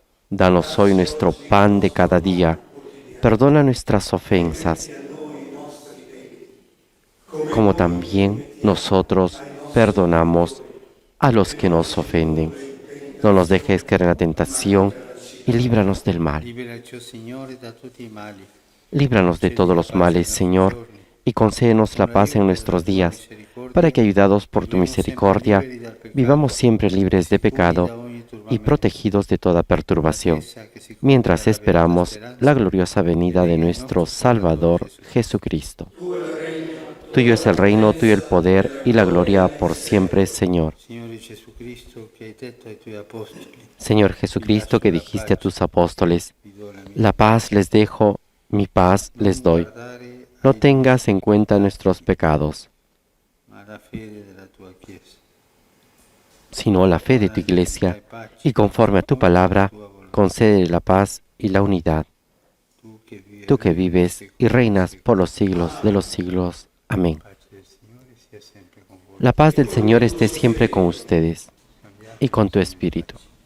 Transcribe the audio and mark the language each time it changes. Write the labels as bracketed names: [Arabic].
[Spanish] Danos hoy nuestro pan de cada día. Perdona nuestras ofensas, como también nosotros perdonamos a los que nos ofenden. No nos dejes caer en la tentación y líbranos del mal. [Italian] Liberaci, o Signore, da tutti i mali. [Spanish] Líbranos de todos los males, Señor, y concédenos la paz en nuestros días, para que, ayudados por tu misericordia, vivamos siempre libres de pecado y protegidos de toda perturbación, mientras esperamos la gloriosa venida de nuestro Salvador Jesucristo. Tuyo es el reino, tuyo el poder y la gloria por siempre, Señor. [Italian] Signore Jesucristo, che hai detto ai tuoi apostoli, [Spanish] Señor Jesucristo, que dijiste a tus apóstoles, [Italian] vi do la mia [Spanish] la paz les dejo, mi paz les doy. [Italian] guardare [Spanish] No tengas en cuenta nuestros pecados, [Italian] ma la fede della tua Chiesa. [Spanish] sino la fe de tu Iglesia, y conforme a tu palabra, concede la paz y la unidad. Tú que vives y reinas por los siglos de los siglos. Amén. La paz del Señor esté siempre con ustedes y con tu espíritu.